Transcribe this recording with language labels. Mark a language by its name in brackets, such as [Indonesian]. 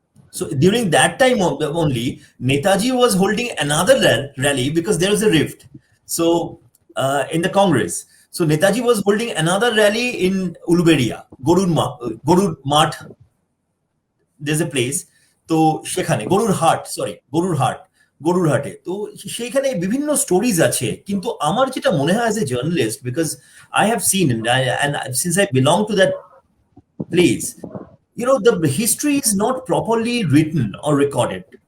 [English] So during that time only, Netaji was holding another rally because there was a rift. So in the Congress, so Netaji was holding another rally in Uluberia, Gorur Math. There's a place. [Bangla] তো সেখানে গরুরহাটে তো সেইখানে বিভিন্ন stories আছে। কিন্তু আমার যেটা মনে হয় [English] As a journalist, because I have seen and since I belong to that place, the history is not properly written or recorded.